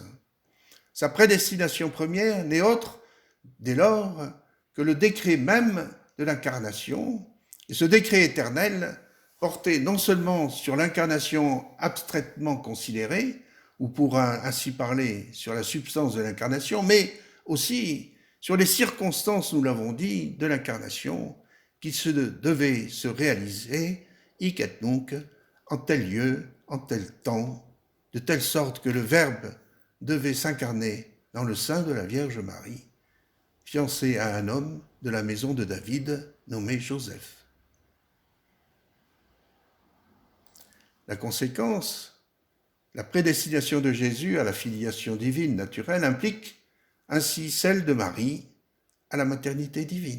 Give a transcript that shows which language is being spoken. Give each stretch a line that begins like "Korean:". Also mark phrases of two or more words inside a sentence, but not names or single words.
French: Sa prédestination première n'est autre, dès lors, que le décret même de l'incarnation, et ce décret éternel porté non seulement sur l'incarnation abstraitement considérée, ou pour ainsi parler sur la substance de l'incarnation, mais aussi sur les circonstances, nous l'avons dit, de l'incarnation qui devait se réaliser,
Latin: hic et nunc,
French: en tel lieu, en tel temps, de telle sorte que le Verbe devait s'incarner dans le sein de la Vierge Marie, fiancée à un homme de la maison de David nommé Joseph. La conséquence, la prédestination de Jésus à la filiation divine naturelle implique ainsi celle de Marie à la maternité divine.